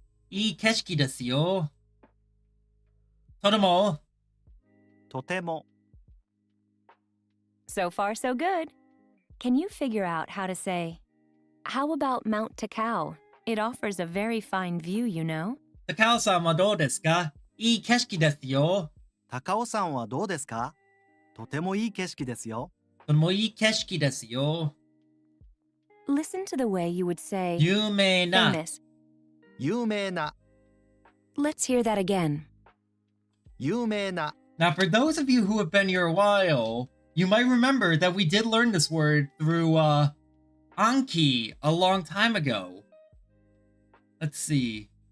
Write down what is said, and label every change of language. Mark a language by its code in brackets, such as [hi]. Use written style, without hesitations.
[ja] いい景色ですよ。とても。とても [en] So far, so good. Can you figure out how to say, how about Mount Takao? It offers a very fine view, you know. [ja] 高尾さんはどうですか？いい景色ですよ。高尾山はどうですかとてもいい景色ですよとてもいい景色ですよ。 [en] Listen to the way you would say [ja] 有名な。 [en] famous. [ja] 有名な [en] Let's hear that again. [ja] 有名な [en] Now, for those of you who have been here a while, you might remember that we did learn this word through Anki a long time ago. Let's see.